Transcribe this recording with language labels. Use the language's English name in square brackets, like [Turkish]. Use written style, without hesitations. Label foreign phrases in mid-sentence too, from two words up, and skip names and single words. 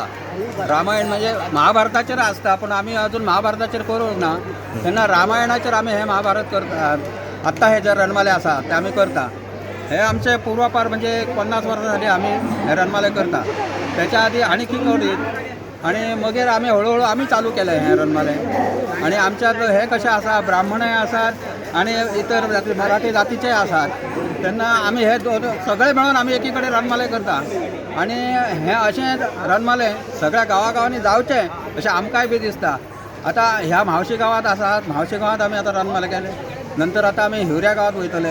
[Konkani] रामायण म्हणजे महाभारताचेर आसता, पण आम्ही अजून महाभारताचेर करूंक ना। तेन्ना रामायणाचेर आम्ही हे महाभारत करता। आत्ता हे जे रणमाले आसा ते आम्ही करता। हे आमचे पूर्वापार म्हणजे 50 वर्सां झाली आम्ही हे रणमाले करता। त्याच्या आधी आणि किंगवडीत आणि मगेर आम्ही हळूहळू आम्ही चालू केले हे रणमाले। आणि आमच्यात हे कशें आसा, ब्राह्मणय आसात आणि इतर मराठी जातीचे आसात। तेन्ना आम्ही हे सगळे मिळून आम्ही एकी कडेन रणमाले करता। आणि हे अशें रणमाले सगळ्या गांवागांवांनी जावचे अशें आमकांय बी दिसता। आता ह्या म्हावशी गांवांत आसात, म्हावशी गांवांत आमी आतां रणमाले केले, नंतर आता आमी हिवऱ्या गांवांत वयतले।